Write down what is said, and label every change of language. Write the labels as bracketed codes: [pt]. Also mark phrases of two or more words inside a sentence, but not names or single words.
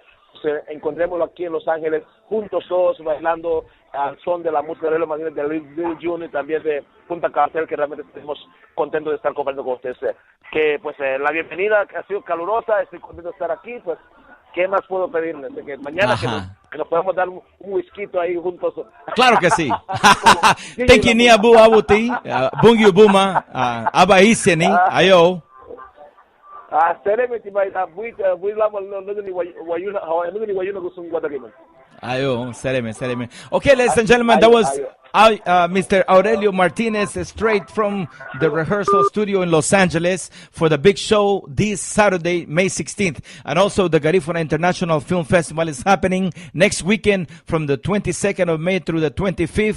[es] Pues, encontrémoslo aquí en Los Ángeles, juntos todos bailando al son de la música de los Martínez, de Little June y también de Punta Cartel, que realmente estamos contentos de estar compartiendo con ustedes. Que pues la bienvenida ha sido calurosa, estoy contento de estar aquí, pues ¿qué más puedo pedirles? De que mañana que nos podamos dar un whisky ahí juntos. Claro que sí. [cab] Tenkini abu abuti, bungyu buma, abaiseni, ayo. Seremeti by we lama no ni wayuna gusung guadagiman. Ayo, sereme. [en] Okay, ladies and gentlemen, that was Mr. Aurelio Martinez, straight from the rehearsal studio in Los Angeles for the big show this Saturday, May 16th. And also the Garifuna International Film Festival is happening next weekend from the 22nd of May through the 25th.